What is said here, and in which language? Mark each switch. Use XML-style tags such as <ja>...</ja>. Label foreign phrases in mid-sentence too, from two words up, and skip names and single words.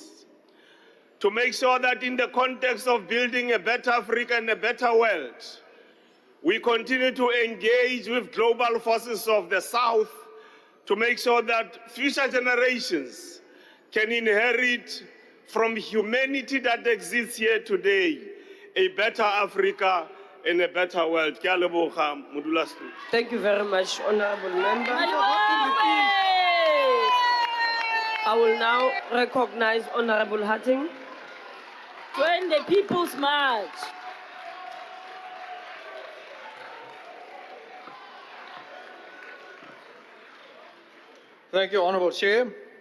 <en>To make sure that in the context of building a better Africa and a better world, we continue to engage with global forces of the South to make sure that future generations can inherit from humanity that exists here today a better Africa and a better world.</en> <tn>Ke a leboga, modulasetulo.</tn> <en>Thank you very much, Honorable Member. I will now recognize Honorable Hatting. Join the People's March. Thank you, Honourable Chair.</en>